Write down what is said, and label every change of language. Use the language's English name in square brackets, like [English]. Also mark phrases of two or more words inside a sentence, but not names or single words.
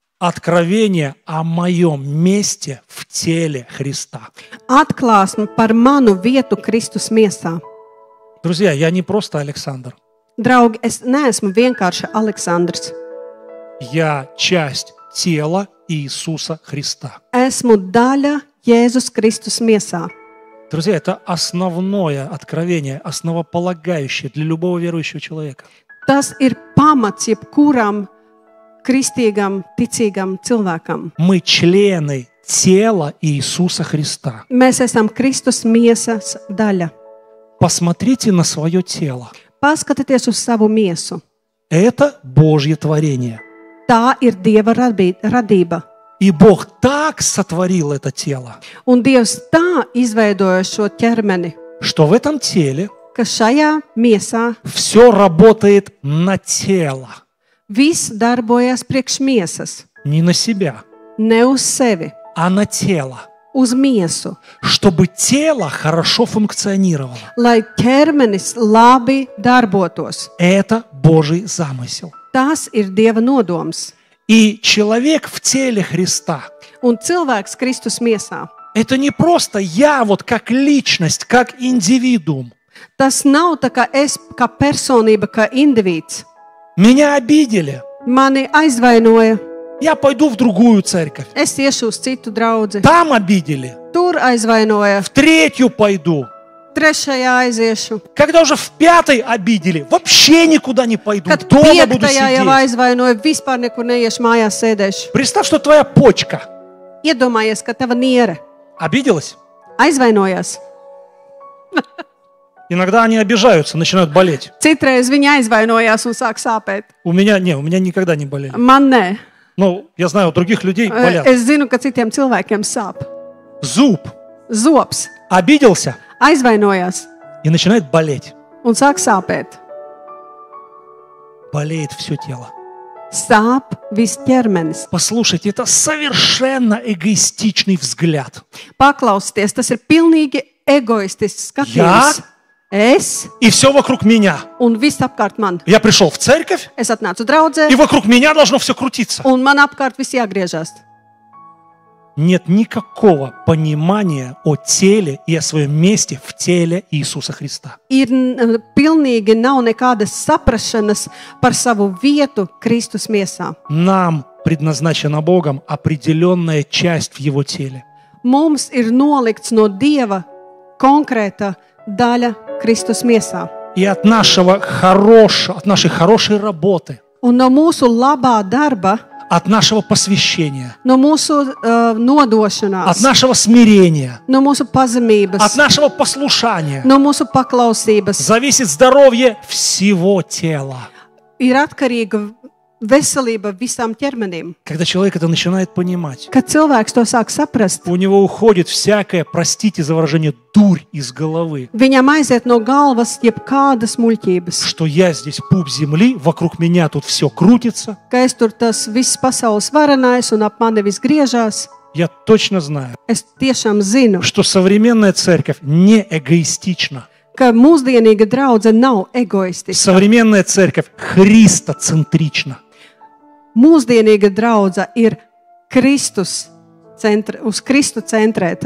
[Russian] откровение о моем месте в теле Христа. [Latvian] Atklāsme par manu vietu Kristus miesā. [Russian] Друзья, я не просто Александр. [Latvian] Draugi, es neesmu vienkārši Aleksandrs. [Russian] Я часть тела Иисуса Христа. [Latvian] Esmu daļa Jēzus Kristus miesā. [Russian] Друзья, это основное откровение, основополагающее для любого верующего человека. [Latvian] Tas ir pamats jebkuram kristīgam, ticīgam cilvēkam. [Russian] Мы члены тела Иисуса Христа. [Latvian] Mēs esam Kristus miesas daļa. [Russian] Посмотрите на свое тело. [Latvian] Paskatieties uz savu miesu. [Russian] Это Божье творение. [Latvian] Tā ir Dieva radība. [Russian] И Бог так сотворил это тело, [Latvian] Un Dievs tā izveidoja šo ķermeni, [Russian] что в этом теле [Latvian] ka šajā miesā [Russian] все работает на тело, [Latvian] viss darbojas priekš miesas, [Russian] не на себя, [Latvian] ne uz sevi, [Russian] а на тело, [Latvian] uz miesu, [Russian] чтобы тело хорошо функционировало. [Latvian] lai ķermenis labi darbotos. [Russian] Это Божий замысел. [Latvian] Tas ir Dieva nodoms. [Russian] И человек в теле Христа [Latvian] Un cilvēks Kristus miesā. – [Russian] это не просто я вот как личность, как индивидуум. [Latvian] Tas nav tā kā es, kā personība, kā indivīds. [Russian] Меня обидели. [Latvian] Mani aizvainoja. [Russian] Я пойду в другую церковь. [Latvian] Es iešu uz citu draudzi. [Russian] Там обидели. [Latvian] Tur aizvainoja. [Russian] В третью пойду. [Latvian] Trešajā aiziešu. [Russian] Когда уже в пятой обидели, вообще никуда не пойду. [Latvian] Kad [Russian] Дома буду [Latvian] piektajā jau [Russian] сидеть. [Latvian] aizvainoja, vispār nekur neiešu, mājās sēdēšu. [Russian] Представь, что твоя почка [Latvian] Iedomājies, ka tava niere [Russian] обиделась. [Latvian] aizvainojās. [Russian] Иногда они обижаются, начинают болеть. [Latvian] Citreiz viņa aizvainojās un sāk sāpēt. [Russian] У меня никогда не болели. [Latvian] Man nē. [Russian] Ну, я знаю, у других людей болят. [Latvian] Es zinu, ka citiem cilvēkiem sāp. [Russian] Зуб [Latvian] Zobs [Russian] обиделся [Latvian] aizvainojās [Russian] и начинает болеть. [Latvian] un sāk sāpēt. [Russian] Болеет все тело. [Latvian] Sāp viss ķermenis. [Russian] Послушайте, это совершенно эгоистичный взгляд. [Latvian] Paklausieties, tas ir pilnīgi egoistisks skatījums. Es [Russian] И все вокруг меня. [Latvian] un viss apkārt man. [Russian] Я пришел в церковь, [Latvian] Es atnācu draudzē [Russian] и вокруг меня должно все крутиться. [Latvian] un man apkārt viss jāgriežas. [Russian] Нет никакого понимания о теле и о своем месте в теле Иисуса Христа. [Latvian] Ir pilnīgi nav nekādas saprašanas par savu vietu Kristus miesā. [Russian] Нам предназначена Богом определенная часть в Его теле. [Latvian] Mums ir nolikts no Dieva konkrēta daļa Kristus miesā. [Russian] И от нашей хорошей работы, [Latvian] Un no mūsu labā darba, [Russian] от нашего посвящения, [Latvian] no mūsu [Russian] от [Latvian] nodošanās, [Russian] нашего смирения, [Latvian] no mūsu pazemības, [Russian] от нашего послушания [Latvian] no mūsu paklausības [Russian] зависит здоровье всего тела. [Latvian] ir atkarīga veselība visām ķermenim. [Russian] Когда человек это начинает понимать, [Latvian] Kad cilvēks to sāk saprast, [Russian] у него уходит всякая, простите за выражение, дурь из головы, [Latvian] viņam aiziet no galvas jebkādas muļķības. [Russian] что я здесь пуп земли, вокруг меня тут все крутится. [Latvian] Ka es tur tas viss pasaules varenais un ap mani viss griežās. [Russian] Я точно знаю, [Latvian] Es tiešām zinu, [Russian] что современная церковь не эгоистична. [Latvian] ka mūsdienīga draudze nav egoistiska. [Russian] Современная церковь христоцентрична. [Latvian] Mūsdienīga draudze ir uz Kristu centrēta.